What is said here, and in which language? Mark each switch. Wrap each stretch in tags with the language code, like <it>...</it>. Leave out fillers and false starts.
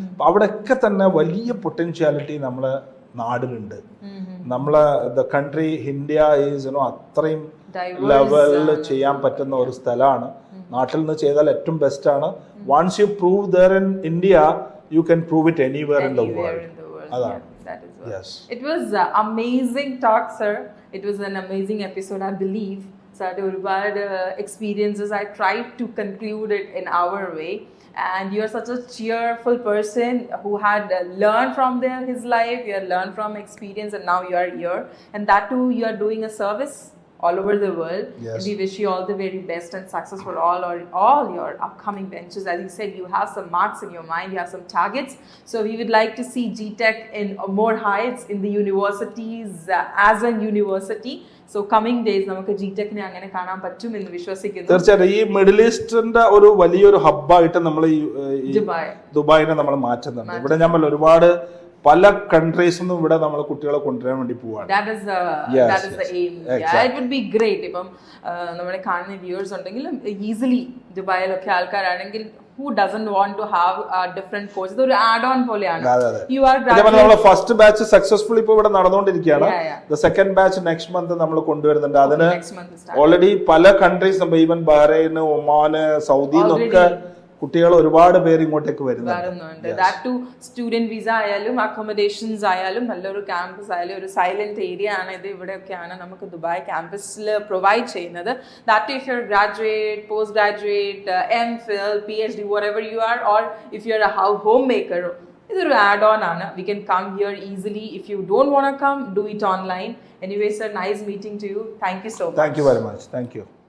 <ml>അപ്പൊ അവിടെയൊക്കെ തന്നെ വലിയ പൊട്ടൻഷ്യാലിറ്റി നമ്മളെ നാടിനുണ്ട്. നമ്മളെ</ml> <en>the country India is</en> <ml>അത്രയും ലെവലിൽ ചെയ്യാൻ പറ്റുന്ന ഒരു സ്ഥലമാണ്. നാട്ടിൽ നിന്ന് ചെയ്താൽ ഏറ്റവും ബെസ്റ്റ് ആണ്.</ml> <en>Once you prove there in India, you can prove it anywhere in the world.</en> <ml>അതാണ്.</ml> <en>Yes. It was amazing talk, sir. It was an amazing episode, I believe. So</en> <ml>ഒരുപാട്</ml> <en>experiences, I tried to conclude it in our way. And you're such a cheerful person who had learned from his life, you had learned from experience, and now you are here. And that too, you are doing a service all over the world. Yes. And we wish you all the very best and success for all your upcoming ventures. As you said, you have some marks in your mind, you have some targets. So we would like to see GTech in more heights in the universities as a university. So coming days</en> <ml>നമുക്ക് GTech നെ അങ്ങനെ കാണാൻ പറ്റും എന്ന് വിശ്വസിക്കുന്നു. തീർച്ചയായിട്ടും ഈ middle ഈസ്റ്റിന്റെ ഒരു വലിയൊരു ഹബ്ബായിട്ട് നമ്മൾ ദുബായിനെ നമ്മൾ മാറ്റുന്നുണ്ട്. ഇവിടെ നമ്മൾ ഒരുപാട് പല കൺട്രീസിൽ നിന്നും ഇവിടെ നമ്മൾ കുട്ടികളെ കൊണ്ടുവരാൻ വേണ്ടി പോവാണ്.</ml> <en>That is the aim. Yeah, it would be great.</en> <ml>ഇപ്പം നമ്മളെ കാണുന്ന വ്യൂവേഴ്സ് ഉണ്ടെങ്കിൽ ഈസിലി ദുബായിലൊക്കെ ആൾക്കാരാണെങ്കിൽ</ml> <en>who doesn't want to have a different course,</en> <ml>ഇതൊരു ആഡ് ഓൺ പോലെയാണ്.</ml> <en>You are</en> <ml>നമ്മളെ ഫസ്റ്റ് ബാച്ച് സക്സസ്ഫുൾ ഇപ്പോൾ ഇവിടെ നടന്നുകൊണ്ടിരിക്കുകയാണ്.</ml> <en>the second batch next month</en> <ml>നമ്മൾ കൊണ്ടുവരുന്നുണ്ട്. അതിന് ഓൾറെഡി പല countries, even Bahrain, Oman, Saudi എന്നൊക്കെ കുട്ടികൾ ഒരുപാട് പേര് ഇങ്ങോട്ടേക്ക് വരുന്നുണ്ട്.</ml> <en>That too, student visa</en> <ml>ആയാലും അക്കോമഡേഷൻസ് ആയാലും നല്ലൊരു ക്യാമ്പസ് ആയാലും ഒരു സൈലന്റ് ഏരിയ ആണ് ഇത്. ഇവിടെയൊക്കെയാണ് നമുക്ക് ദുബായ് ക്യാമ്പസിൽ പ്രൊവൈഡ് ചെയ്യുന്നത്.</ml> <en>That if you're graduate, post graduate, MPhil, PhD, whatever you are, or if you're a homemaker,</en> <ml>ഇതൊരു ആഡ് ഓൺ ആണ്.</ml> <en>We can come here easily. If you don't want to come, do it online. Anyway, sir, nice meeting to you. Thank you so much. Thank you very much. Thank you.</en>